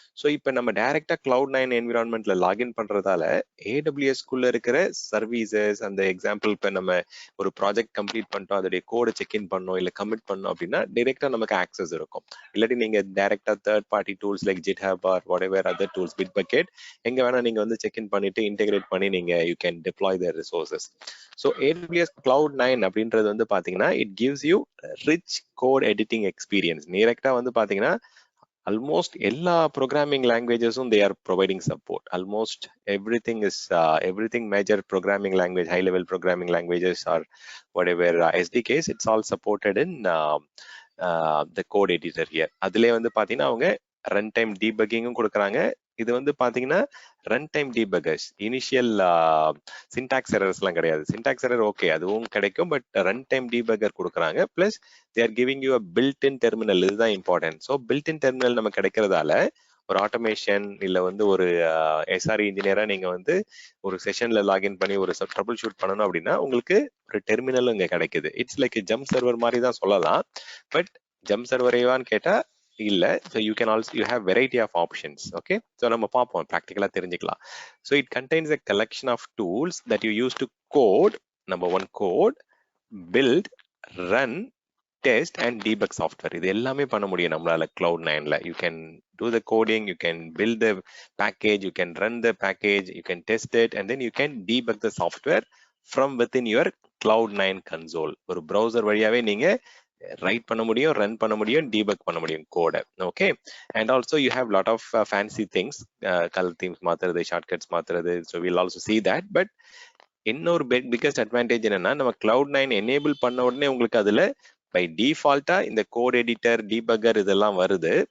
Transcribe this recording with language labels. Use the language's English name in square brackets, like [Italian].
[Tamil] So இப்போ நம்ம டைரக்டா Cloud9 என்விரான்மெண்ட்ல லாகின் பண்றதால AWS குள்ள இருக்கிற சர்வீசஸ், அந்த எக்ஸாம்பிள் இப்போ நம்ம ஒரு ப்ராஜெக்ட் கம்ப்ளீட் பண்ணிட்டோம், அதோடைய கோடை செக்இன் பண்ணோம் இல்லை கமிட் பண்ணோம் அப்படின்னா டைரக்டா நமக்கு ஆக்சஸ் இருக்கும். இல்லாட்டி நீங்க டைரக்டா third party tools like GitHub R what ever other tools, Bitbucket, எங்க வேணா நீங்க வந்து செக்இன் பண்ணிட்டு இன்டெகிரேட் பண்ணி நீங்க [English] You can deploy their resources. [Tamil] So AWS Cloud9 அப்படின்றது வந்து பாத்தீங்கன்னா [English] It gives you rich code editing experience. [Tamil] டைரக்டா வந்து பாத்தீங்கன்னா almost எல்லா programming languagesum [English] they are providing support. Almost everything major programming language, high level programming languages or whatever SDKs, it's all supported in the code editor here. [Tamil] அதிலே வந்து பாத்தீங்கன்னா அவங்க run time டீபக்கிங்கும் கொடுக்குறாங்க. இது வந்து பாத்தீங்கன்னா run time debuggers, initial syntax எரர்ஸ்லாம் கிடையாது. Syntax error okay அதுவும் கிடைக்கும், பட் ரன் டைம் டீபக்கர் கொடுக்குறாங்க. [English] Plus they are giving you a built in terminal. [Tamil] இதுதான் important. So built in terminal நம்ம கிடைக்கிறதால ஒரு ஆட்டோமேஷன் இல்லை வந்து ஒரு SRE இன்ஜினியரா நீங்க வந்து ஒரு செஷன்ல லாகின் பண்ணி ஒரு ட்ரபிள் ஷூட் பண்ணணும் அப்படின்னா உங்களுக்கு ஒரு டெர்மினலும் இங்க கிடைக்குது. [English] it's like jump server [Tamil] மாதிரி தான் சொல்லலாம். பட் ஜம்ப் சர்வரேவான்னு கேட்டா இல்ல. [English] So you can also you have variety of options. Okay, [Tamil] so நம்ம பார்ப்போம், ப்ராக்டிக்கலா தெரிஞ்சுக்கலாம். [English] So it contains a collection of tools that you use to code. Number one, code, build, run, test and debug software. [Tamil] இது எல்லாமே பண்ண முடியும் நம்மளால Cloud9ல. [English] You can do the coding, you can build the package, you can run the package, you can test it, and then you can debug the software from within your Cloud9 console. [Tamil] ஒரு browser வழியாவே நீங்க right பண்ண முடியும், run பண்ண முடியும், debug பண்ண முடியும் கோடை. [English] okay, and also you have lot of fancy things, [Tamil] colour themes மாத்துறது, ஷார்ட்கட்ஸ் மாத்துறது. [English] So will also see that. [Tamil] But இன்னொரு பிக்கஸ்ட் அட்வான்டேஜ் என்னன்னா நம்ம Cloud9 எனேபிள் பண்ண உடனே உங்களுக்கு அதுல பை டிஃபால்ட்டா இந்த கோட் எடிட்டர், டீபக்கர் இதெல்லாம் வருது.